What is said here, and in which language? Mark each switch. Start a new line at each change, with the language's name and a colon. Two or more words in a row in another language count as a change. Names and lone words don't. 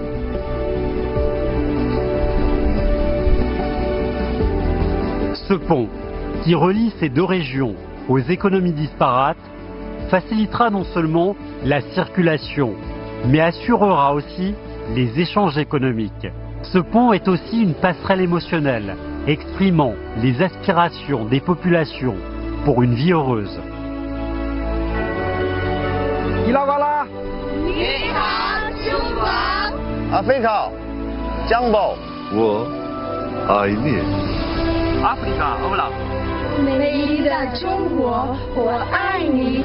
French: Ce pont, qui relie ces deux régions aux économies disparates, facilitera non seulement la circulation, mais assurera aussi les échanges économiques. Ce pont est aussi une passerelle émotionnelle. exprimant les aspirations des populations pour une vie heureuse.
Chinese: 伊拉瓦拉，你好，中国。阿非卡，江宝，我爱你。阿弗利卡，欧拉。美丽的中国，我爱你。